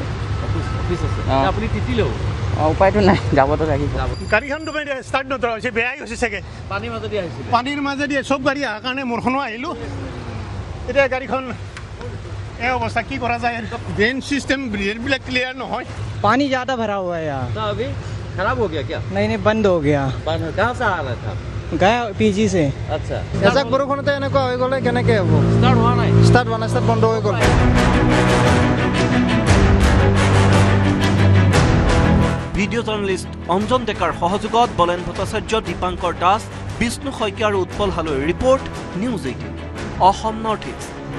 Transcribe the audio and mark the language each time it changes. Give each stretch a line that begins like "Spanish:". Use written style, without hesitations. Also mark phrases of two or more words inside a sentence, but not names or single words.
Assamese: অফিচ আছে, আপুনি তিতিলেও উপায়টো নাই, যাবতো লাগিব। গাড়ীখনটো ষ্টাৰ্ট নধৰা হৈছে, বেয়াই হৈছে চাগে। পানীৰ মাজেদি আহিছিলে? পানীৰ মাজেদি চব গাড়ী অহাৰ কাৰণে মোৰখনো আহিলোঁ। এতিয়া গাড়ীখন এই অৱস্থা, কি কৰা যায়?
English: drain system
Assamese: ড্ৰেইনবিলাক ক্লিয়াৰ নহয়।
Hindi: पानी ज़्यादा भरा हुआ है यहाँ। तो अभी खराब हो गया क्या? नहीं बंद हो गया। बंद कहाँ से आ रहा था? गया PG से। अच्छा,
Assamese: এজাক বৰষুণতে এনেকুৱা হৈ গ'লে কেনেকৈ হ'ব? ষ্টাৰ্ট হোৱা নাই? ষ্টাৰ্ট হোৱা নাই, ষ্টাৰ্ট বন্ধ হৈ গ'ল।
English: video journalist
Assamese: অঞ্জন ডেকাৰ সহযোগত বলেন ভট্টাচাৰ্য, দীপাংকৰ দাস, বিষ্ণু শইকীয়া আৰু উৎপল হালৈৰ ৰিপৰ্ট, নিউজ 18 অসম নৰ্থ ইষ্ট।